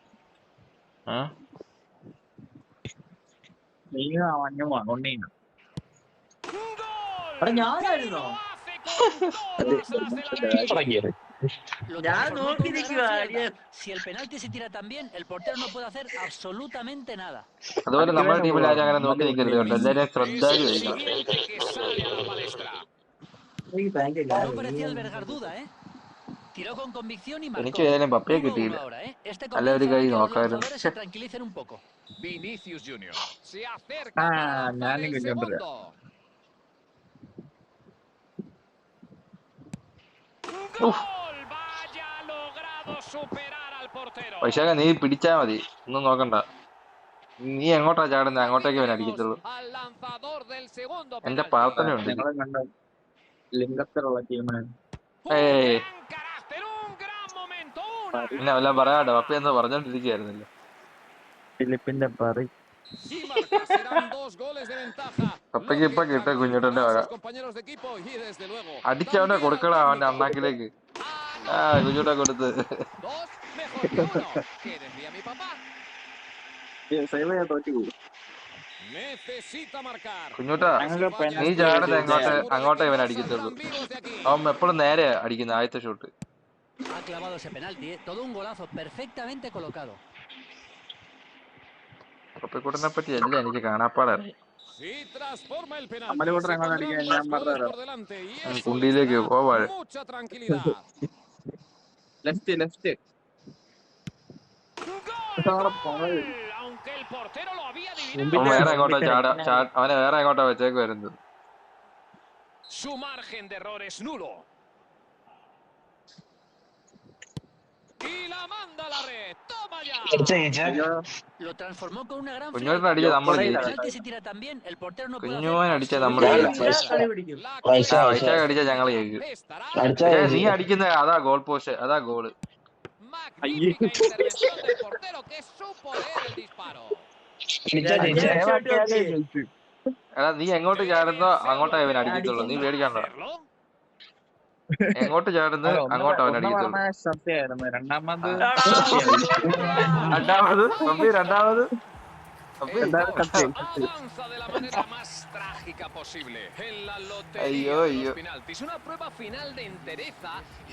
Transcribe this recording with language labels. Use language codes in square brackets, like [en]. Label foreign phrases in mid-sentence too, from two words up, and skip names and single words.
[es] ¡Gol! ¡Y lo hace con todas las de la ley! Lo transformó con una gran frialdad. Si el penalti se tira tan bien, el portero no puede hacer absolutamente nada. [ml] അതുപോലെ നമ്മുടെ ടീമിൽ ആരും അങ്ങനെ നോക്കി നിൽക്കരുത് കേട്ടോ. എല്ലാവരും [es] Es el [ml] ശ്രദ്ധാലുമായിരിക്കണം. [es] siguiente que sale a la palestra. No parecía albergar duda, ¿eh? Tiró con convicción y marcó. [ml] എനിക്ക് ഏതായാലും പപ്പയെ 1-1 കിട്ടിയില്ല. [es] ahora, ¿eh? Este [ml] അല്ല ഒരു [es] comienzo [ml] കൈ [es] hará que los [ml] നോക്കായിരുന്നു. [es] lanzadores se tranquilicen un poco. Vinicius Junior se acerca para lanzar el segundo. ¡Gol! Vaya, ha logrado superar al portero. [ml] വൈശാഖ നീ പിടിച്ചാ മതി, ഒന്നും നോക്കണ്ട. നീ എങ്ങോട്ടാ ചാടുന്നത് അങ്ങോട്ടേക്ക് അവൻ അടിക്കത്തുള്ളൂ. [es] Al lanzador del segundo [ml] എന്റെ [es] penalti. [ml] പ്രാർത്ഥനയുണ്ട്. [es] Un [ml] ഏയ് [es] gran carácter, un gran momento, una [ml] പിന്നെ വല്ലതും പറയാട്ടോ. പപ്പ എന്ന് പറഞ്ഞോണ്ടിരിക്കുകയായിരുന്നല്ലോ. [es] Si marca, serán 2 goles de ventaja. [ml] പപ്പയ്ക്ക് ഇപ്പൊ കിട്ടും കുഞ്ഞുട്ടന്റെ വക. [es] Sus compañeros de equipo y desde luego [ml] അടിച്ചവനെ കൊടുക്കടാ അവന്റെ [es] técnico. [ml] അണ്ണാക്കിലേക്ക്. കുഞ്ഞുട്ട കൊടുത്ത്. [es] 2 mejor que 1. ¿Qué decía mi papá? Necesita marcar. [ml] കുഞ്ഞുട്ട നീ ചാടുന്ന അങ്ങോട്ടേ ഇവൻ അടിക്കത്തുള്ളൂ. അവൻ എപ്പോഴും നേരെ അടിക്കുന്ന ആദ്യത്തെ ഷൂട്ട്. [es] Ha clavado ese penalti, ¿eh? Todo un golazo perfectamente colocado. [ml] പപ്പക്കൂട്ടനെ പറ്റി എല്ലാം എനിക്ക് കാണാപ്പാടറിയാം. [es] Si transforma el penalti. Se pondrán más goles por delante y eso les [ml] കുണ്ടിയിലേക്ക് [es] dará [ml] പോവാ. [es] mucha tranquilidad. ¡Gol! Aunque el portero lo había adivinado. [ml] അവൻ വേറെ എങ്ങോട്ടാ അവനെ വേറെ എങ്ങോട്ടാ വെച്ചേക്ക് വരുന്നത്. Su margen de error es nulo. Y la manda a la red. ¡Toma ya! Lo transformó con una gran കുഞ്ഞുട്ടൻ [es] frialdad. [ml] അടിച്ച നമ്മൾ [es] Si el [ml] ജയിച്ചു. [es] penalti se tira tan bien, el portero no puede [ml] കുഞ്ഞുമോൻ [es] hacer [ml] അടിച്ച നമ്മൾ [es] absolutamente [ml] ജയിച്ചു. [es] nada. [ml] വൈശാഖ അടിച്ച ഞങ്ങൾ ജയിക്കും. [es] Estará [ml] നീ അടിക്കുന്ന അതാ ഗോൾ പോസ്റ്റ്, അതാ ഗോള്. [es] magnífica intervención del portero que supo leer el disparo. [ml] എടാ നീ എങ്ങോട്ട് ചാടുന്നോ അങ്ങോട്ടാ ഇവൻ അടിക്കത്തുള്ളൂ. നീ പേടിക്കണ്ട. [es] ¿Hacerlo? [ml] എങ്ങോട്ട് ചാടുന്നത് അങ്ങോട്ട് അവൻ അടിക്കത്തുള്ളൂ. രണ്ടാമത് പപ്പി രണ്ടാമത് [es] Avanza de la manera más trágica posible en la lotería Ayó, de ayó. los penaltis. Una prueba final de entereza.